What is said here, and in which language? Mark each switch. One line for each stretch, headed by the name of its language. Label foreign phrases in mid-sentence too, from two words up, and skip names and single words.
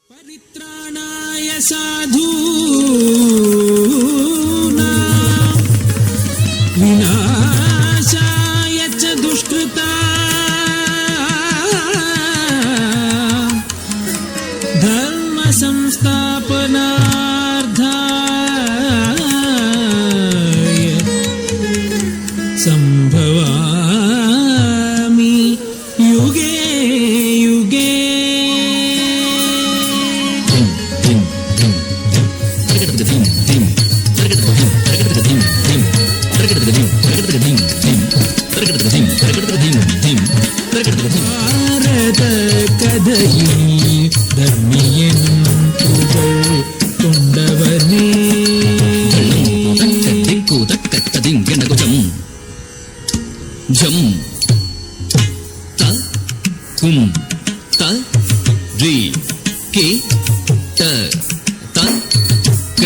Sanskrit: Paritranaya sadhuna vinashaya cha dushkrita dharma samsthapanardhaya sambhavami yuge yuge.
Malayalam: ഭാരത കഥയിൽ ധർമ്മിയൻ പുകൾ കൊണ്ടവനേ ജം ത കും ത രി കെ ത ത ക